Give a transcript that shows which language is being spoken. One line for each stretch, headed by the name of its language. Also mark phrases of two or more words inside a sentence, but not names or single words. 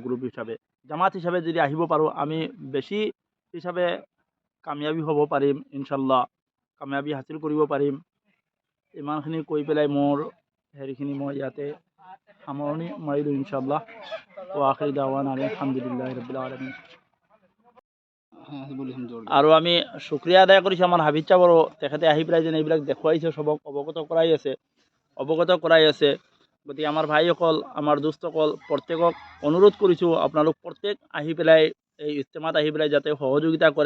Assamese: গ্ৰুপ হিচাপে, জামাত হিচাপে যদি আহিব পাৰোঁ, আমি বেছি হিচাপে কামিয়াবী হ'ব পাৰিম, ইনশাল্লাহ কামিয়াবী হাসিল কৰিব পাৰিম। ইমানখিনি কৈ পেলাই মোৰ হেৰিখিনি মই ইয়াতে সামৰণি মাৰিলোঁ, ইনশাল্লাহ।
Arabic: آخر دعوانا الحمد لله رب العالمين.
Assamese: আৰু আমি শুক্ৰিয়া আদায় কৰিছোঁ আমাৰ হাবিজ চাবৰো, তেখেতে আহি পেলাই যেন এইবিলাক দেখুৱাইছে, সবক অৱগত কৰাই আছে। গতিকে আমাৰ ভাইসকল, আমাৰ দোস্তসকল, প্ৰত্যেকক অনুৰোধ কৰিছোঁ, আপোনালোক প্ৰত্যেক আহি পেলাই এই ইজতেমাত আহি পেলাই যাতে সহযোগিতা কৰে।